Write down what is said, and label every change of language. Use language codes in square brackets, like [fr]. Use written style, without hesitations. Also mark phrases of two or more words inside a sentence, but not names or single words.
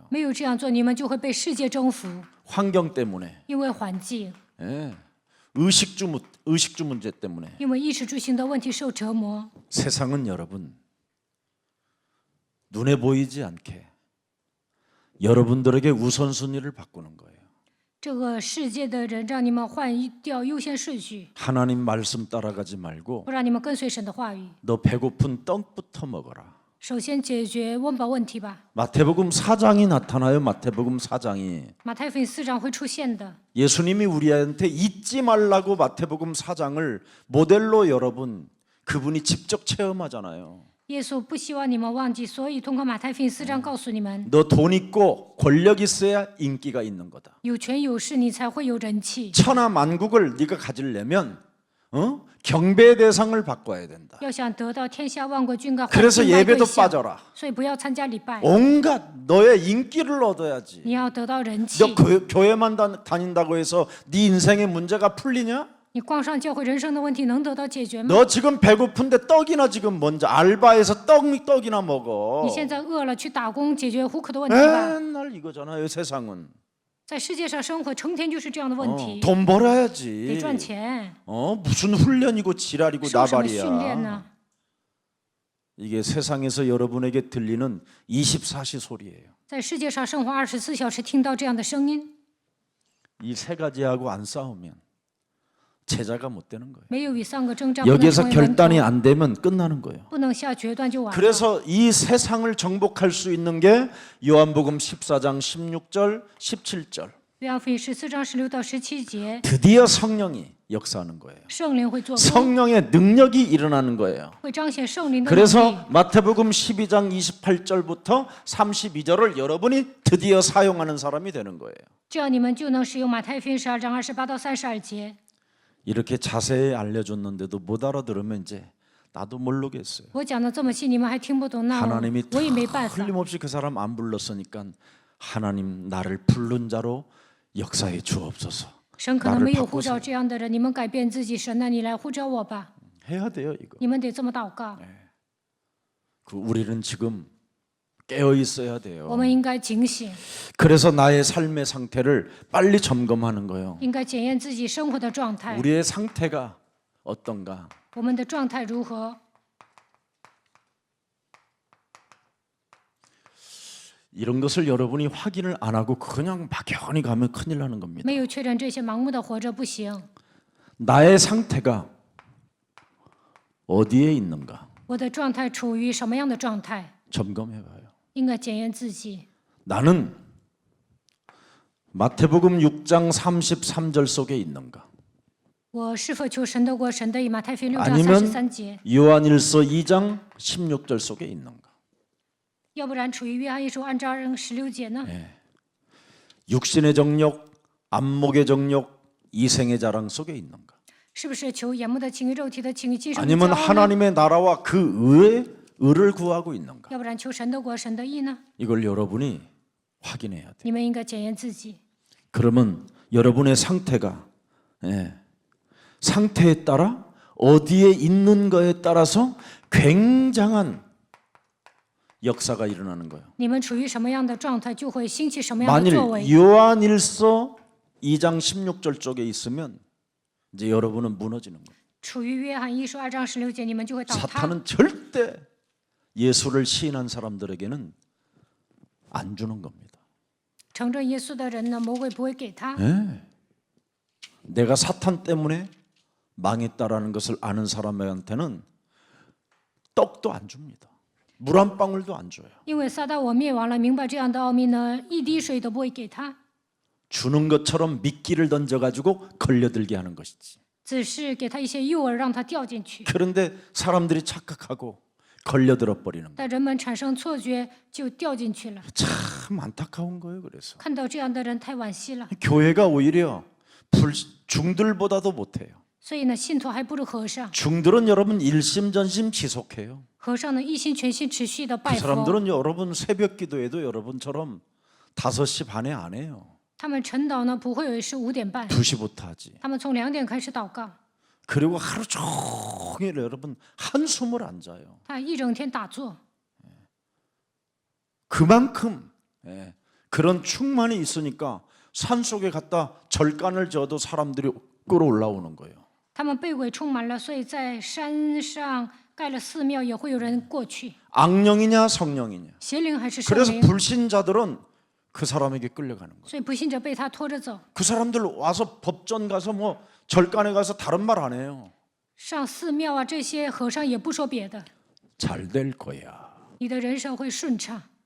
[zh] 没有这样做，你们就会被世界征服， [ko] 환경 때문에, [zh] 因为环境， [ko] 의식주 문제 때문에. [zh] 因为衣食住行的问题受折磨。 [ko] 세상은 여러분 눈에 보이지 않게 여러분들에게 우선순위를 바꾸는 거예요. [zh] 这个世界的人让你们换掉优先顺序， [ko] 하나님 말씀 따라가지 말고 [zh] 不让你们跟随神的话语。 [ko] 너 배고픈 떡부터 먹어라. [zh] 首先解决温饱问题吧。 [ko] 마태복음 4장이 나타나요. 마태복음 4장이 [zh] 马太福音4章会出现的。 [ko] 예수님이 우리한테 잊지 말라고 마태복음 4장을 모델로 여러분 그분이 직접 체험하잖아요. [zh] 耶稣不希望你们忘记，所以通过马太福音4章告诉你们： [ko] 너 돈 있고 권력 있어야 인기가 있는 거다. [zh] 有权有势，你才会有人气。 [ko] 천하 만국을 네가 가지려면 경배 대상을 바꿔야 된다. [zh] 要想得到天下万国君高， [ko] 그래서 [zh] 敬拜对 [ko] 예배도 [zh] 象 [ko] 빠져라. [zh] 所以不要参加礼拜。 [ko] 온갖 너의 인기를 얻어야지. [zh] 你要得到人气。 [ko] 너 교회만 다닌다고 해서 네 인생의 문제가 풀리냐? [zh] 你光上教会，人生的问题能得到解决吗？ [ko] 너 지금 배고픈데 떡이나 지금 먼저 알바해서 떡이나 먹어. [zh] 你现在饿了，去打工解决糊口的问题吧。 [ko] 맨날 이거잖아요. 세상은 [zh] 在世界上生活，成天就是这样的问题。 [ko] 돈 [zh] 得 [ko] 벌어야지. [zh] 赚钱， [ko] 무슨 훈련이고 지랄이고 [zh] 受什么训练 [ko] 나발이야. [zh] 呢？ [ko] 이게 세상에서 여러분에게 들리는 24시 소리예요. [zh] 在世界上生活24小时，听到这样的声音， [ko] 이 세 가지하고 안 싸우면 제자가 못 되는 거예요. [zh] 没有与3个征战，不能 [ko] 여기에서 [zh] 成为门徒， [ko] 결단이 안 되면 끝나는 거예요. [zh] 不能下决断就完了。 [ko] 그래서 이 세상을 정복할 수 있는 게 요한복음 14장 16절, 17절. [zh] 约翰福音14章16到17节， [ko] 드디어 성령이 역사하는 거예요. [zh] 圣灵会做工， [ko] 성령의 능력이 일어나는 거예요. [zh] 会彰显圣灵的能力。 [ko] 그래서 마태복음 12장 28절부터 32절을 여러분이 드디어 사용하는 사람이 되는 거예요. [zh] 这样你们就能使用马太福音12章28到32节。 [ko] 이렇게 자세히 알려줬는데도 못 알아들으면 이제 나도 모르겠어요. [zh] 我讲的这么细，你们还听不懂，那 [ko] 하나님이 [zh] 我也没办法。 [ko] 틀림없이 그 사람 안 불렀으니까 하나님 나를 부른 자로 역사해 주옵소서. [zh] 神可能没有 [ko] 나를 [zh] 呼召 [ko] 바꾸세요. [zh] 这样的人，你们改变自己，神啊，你来呼召我吧。 [ko] 해야 돼요 이거. [zh] 你们得这么祷告。 [ko] 우리는 지금 깨어 있어야 돼요. [zh] 我们应该警醒， [ko] 그래서 나의 삶의 상태를 빨리 점검하는 거예요. [zh] 应该检验自己生活的状态， [ko] 우리의 상태가 어떤가? [zh] 我们的状态如何？ [ko] 이런 것을 여러분이 확인을 안 하고 그냥 막연히 가면 큰일 나는 겁니다. [zh] 没有确认这些，盲目的活着不行。 [ko] 나의 상태가 어디에 있는가? [zh] 我的状态处于什么样的状态？ [ko] 점검해 봐요. [zh] 应该检验自己。 [ko] 나는 마태복음 6장 33절 속에 있는가? [zh] 我是否求神的国、神的义？马太福音6章 [ko] 아니면 [zh] 33节。 [ko] 요한일서 2장 16절 속에 있는가? [zh] 要不然处于约翰一书2章16节呢？ [ko] 육신의 정욕, 안목의 정욕, 이생의 자랑 속에 있는가? [zh] 是不是求眼目的情欲、肉体的情欲、今生的 [ko] 아니면 [zh] 骄傲呢？ [ko] 하나님의 나라와 그 의의 의를 구하고 있는가? [zh] 要不然求神的国、神的义呢？ [ko] 이걸 여러분이 확인해야 돼. [zh] 你们应该检验自己。 [ko] 그러면 여러분의 상태가 상태에 따라 어디에 있는 거에 따라서 굉장한 역사가 일어나는 거예요. [zh] 你们处于什么样的状态，就会兴起什么样的 [ko] 만일 [zh] 作为。 [ko] 요한일서 2장 16절 쪽에 있으면 이제 여러분은 무너지는 거예요. [zh] 处于约翰一书2章16节，你们就会倒塌。 [ko] 사탄은 절대 예수를 시인한 사람들에게는 안 주는 겁니다. [zh] 承认耶稣的人呢，魔鬼不会给他。 [ko] 내가 사탄 때문에 망했다라는 것을 아는 사람한테는 떡도 안 줍니다. 물 한 방울도 안 줘요. [zh] 因为撒旦我灭亡了，明白这样的奥秘呢，一滴水都不会给他， [ko] 주는 것처럼 미끼를 던져가지고 걸려들게 하는 것이지. [zh] 只是给他一些诱饵，让他掉进去。 [ko] 그런데 사람들이 착각하고 걸려들어 버리는 거예요. [zh] 但人们产生错觉，就掉进去了。 [ko] 참 안타까운 거예요. 그래서 [zh] 看到这样的人太惋惜了。 [ko] 교회가 오히려 중들보다도 못해요. [zh] 所以呢，信徒还不如和尚。 [ko] 중들은 여러분 일심전심 지속해요. [zh] 和尚呢，一心全心持续的 [ko] 그 [zh] 拜佛。 [ko] 사람들은 여러분 새벽 기도에도 여러분처럼 5시 반에 안 해요. [zh] 他们晨祷呢，不会有是5点半， [ko] 2시부터 하지. [zh] 他们从2点开始祷告， [ko] 그리고 하루 종일 여러분 한숨을 안 자요. [zh] 他一整天打坐。 [ko] 그만큼 그런 충만이 있으니까 산속에 갔다 절간을 져도 사람들이 끌어올라오는 거예요. [zh] 他们被鬼充满了，所以在山上盖了寺庙，也会有人过去。 [ko] 악령이냐 성령이냐. [zh] 邪灵还是圣 [ko] 그래서 [zh] 灵？ [ko] 불신자들은 그 사람에게 끌려가는 거예요. [zh] 所以不信者被他拖着走。 [ko] 그 사람들 와서 법전 가서 뭐 절간에 가서 다른 말 안 해요. [zh] 上寺庙啊，这些和尚也不说别的， [ko] 잘 될 거야. [zh] 你的人生会顺畅。